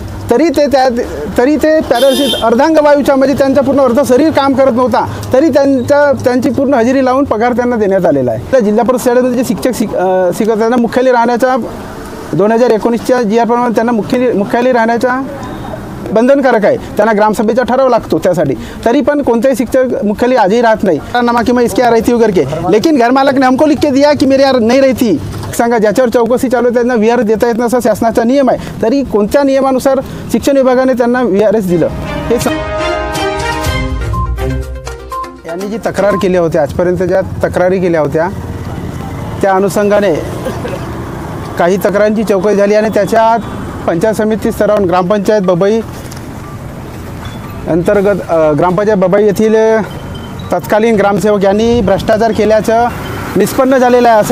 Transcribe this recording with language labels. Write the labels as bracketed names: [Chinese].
[Marathi] तरी ते पॅरालिसिस अर्धांगवायूच्या म्हणजे त्यांचा पूर्ण अर्ध शरीर काम करत नव्हता, तरी त्यांची पूर्ण हजेरी लावून पगार त्यांना देण्यात आलेला आहे. त्या जिल्हा परिषद शाळेमध्ये जे शिक्षक शिकत त्यांना मुख्यालय राहण्याचा 2019च्या GR प्रमाणे त्यांना मुख्यालय राहण्याचा बंधनकारक आहे. त्यांना ग्रामसभेचा ठराव लागतो त्यासाठी. तरी पण कोणतेही शिक्षक मुख्यालय आजही राहत नाही. [Hindi] नमा कि मैं इसके यहाँ रहती हूँ करके, लेकिन घर मालक ने हमको लिख के दिया कि मेरे यहाँ नहीं रहती. [Marathi] सांगा ज्याच्यावर चौकशी चालू आहे त्यांना VRS देता येत नसा शासनाचा नियम आहे. तरी कोणत्या नियमानुसार शिक्षण विभागाने त्यांना VRS दिलं हे यांनी जी तक्रार केल्या होत्या, आजपर्यंत ज्या तक्रारी केल्या होत्या त्या अनुषंगाने काही तक्रारींची चौकशी झाली आणि त्याच्यात पंचायत समिती स्तरावरून ग्रामपंचायत बबई अंतर्गत ग्रामपंचायत बबई येथील तत्कालीन ग्रामसेवक यांनी भ्रष्टाचार केल्याचं निष्पन्न झालेलं आहे.